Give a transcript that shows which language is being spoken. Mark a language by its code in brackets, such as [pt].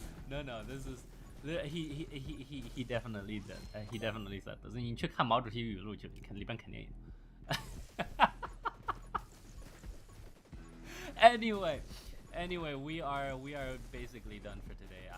[en] No, this is he definitely did. He definitely said this. [zh] 你去看毛主席语录去，里边肯定有。 [en] Anyway, we are basically done for today.